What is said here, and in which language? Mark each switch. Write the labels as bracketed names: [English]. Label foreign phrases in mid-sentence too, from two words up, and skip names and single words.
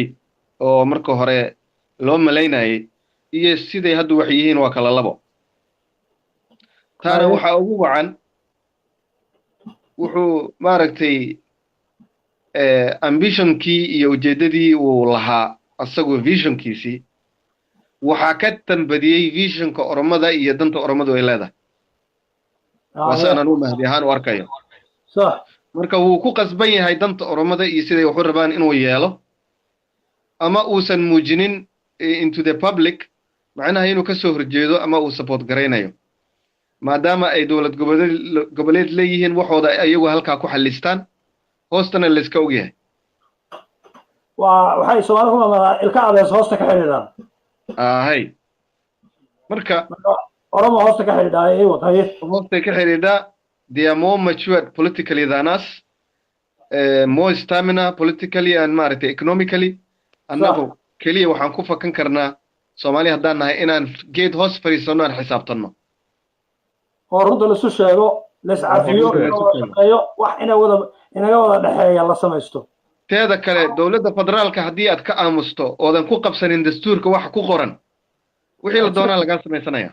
[Somali] oo marka hore loo malaynayay iyo sidii hadda wax yihiin waa kala labo taana waxa ugu wacan wuxuu maartay ambitionkii iyo ujeedadii uu lahaa asagoo visionkiisii waxaa ka tambadiyey visionka Oromada iyo danta Oromadu ay leedahay wasanan u mahdi ahaan u arkayo [Arabic] صح [Somali] marka wuu ku qasban yahay danta Oromada iyo siday wax u rabaan inuu yeelo ama uusan muujinin [English] into the public [Somali] macnaha inuu ka soo horjeedo ama uu support gareynayo maadaama ay dawlad goboleed leeyihiin waxooda ayagu halkaa ku xalistaan hoostana la iska ogyahay waxay Soomaalidu ku maamulaa ilka adees hoosta ka xiriiraan hay marka Oromo hoosta ka xiriirdaa ay wadahay hoosta ka xiriirdaa [English] they are more matured politically than us more stamina politically and [Somali] maaragtay economically annagu keliya waxaan ku fakan karnaa Soomaali haddaan nahay inaan geed hoos fariisano aan xisaabtanno oo runta la soo sheego la iscafiyo wax inaga wada dhaxeeya la samaysto teeda kale dawladda federaalka haddii aad ka aamusto oodan ku qabsanin dastuurka wax ku qoran wixii la doonaa laga samaysanaya